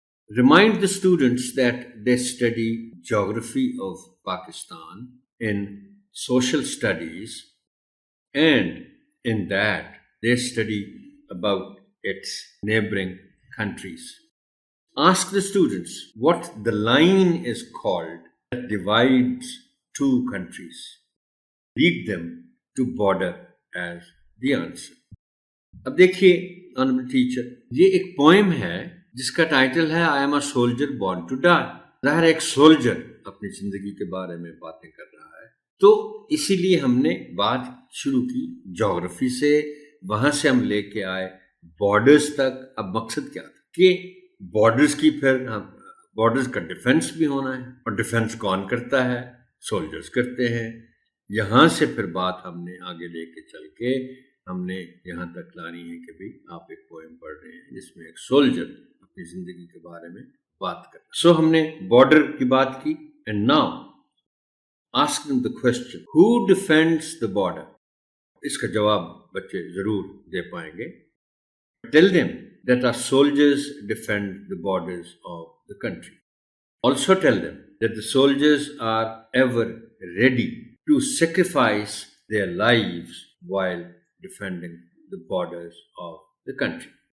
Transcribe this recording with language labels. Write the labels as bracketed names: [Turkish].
[English] Remind the students that they study geography of Pakistan in social studies, and in that they study about its neighboring countries. Ask the students what the line is called that divides two countries. Lead them to border as the answer. [Hindi] अब देखिए honourable teacher, ये एक poem है जिसका title है I am a soldier born to die. ज़ाहिर एक soldier अपनी जिंदगी के बारे में बातें कर रहा है, तो इसीलिए हमने बात शुरू की ज्योग्राफी से, वहां से हम लेके आए बॉर्डर्स तक। अब मकसद क्या था कि बॉर्डर्स की फिर बॉर्डर्स का डिफेंस भी होना है, और डिफेंस कौन करता है? सोल्जर्स करते हैं। यहाँ से फिर बात हमने आगे लेके चल के हमने यहाँ तक लानी है कि भाई आप एक पोएम पढ़ रहे हैं जिसमें एक सोल्जर अपनी जिंदगी के बारे में बात कर रहा है। सो हमने बॉर्डर की बात की, [English] And now ask them the question, who defends the border? [Hindi] इसका जवाब बच्चे जरूर दे पाएंगे। [English] Tell them that our soldiers defend the borders of the country. Also tell them that the soldiers are ever ready to sacrifice their lives while defending the borders of the country.